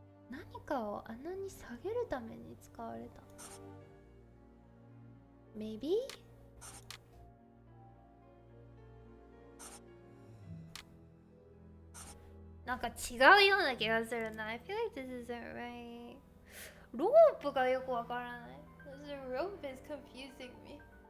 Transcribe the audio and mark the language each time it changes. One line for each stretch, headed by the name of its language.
Japanese: 何かを穴に下げるために使われた。
English: Maybe?
Japanese: なんか違うような気がするな。
English: I feel like this isn't right.
Japanese: ロープがよくわからない。
English: The rope is confusing me.